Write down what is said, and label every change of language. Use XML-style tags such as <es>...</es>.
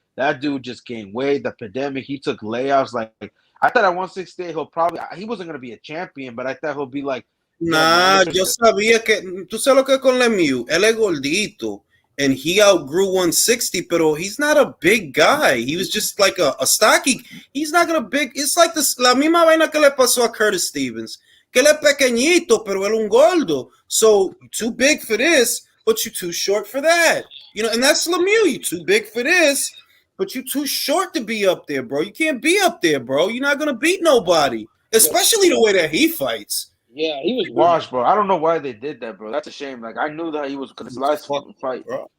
<en>That dude just gained weight. The pandemic, he took layoffs. Like I thought at 168, he wasn't gonna be a champion, but I thought he'll be like.</en> <es>Nah, yo sabía que tú sabes lo que con Lemieux, él es gordito,</es> <en>and he outgrew 160,</en> <es>pero</es> <en>he's not a big guy. He was just like a stocky. He's not gonna big. It's like this</en> <es>la misma vaina que le pasó a Curtis Stevens. Que él es pequeñito, pero él un gordo.</es> <en>So too big for this, but you're too short for that. You know, and that's Lemieux. You're too big for this, but you're too short to be up there, bro. You can't be up there, bro. You're not gonna beat nobody, especially the way that he fights. Yeah, he was washed, bro. I don't know why they did that, bro. That's a shame. Like I knew that he was because his last fight, bro.</en>